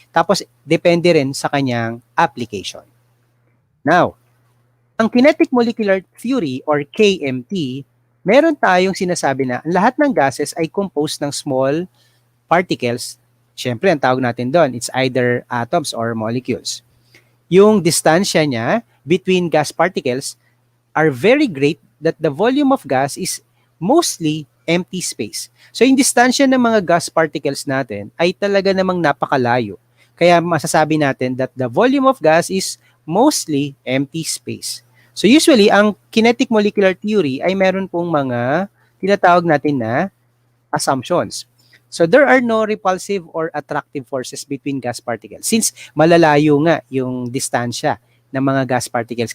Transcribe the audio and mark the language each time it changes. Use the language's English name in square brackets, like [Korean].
[Filipino] Tapos, depende rin sa kanyang application. Now, ang kinetic molecular theory or KMT, meron tayong sinasabi na lahat ng gases ay composed ng small particles. Siyempre, ang tawag natin doon, [English] it's either atoms or molecules. [Filipino] Yung distansya niya [English] between gas particles are very great that the volume of gas is mostly empty space. [Filipino] So, yung distansya ng mga gas particles natin ay talaga namang napakalayo. Kaya masasabi natin [English] that the volume of gas is mostly empty space. [Filipino] So, usually, ang kinetic molecular theory ay meron pong mga tinatawag natin na assumptions. [English] So, there are no repulsive or attractive forces between gas particles since [Filipino] malalayo nga yung distansya ng mga gas particles.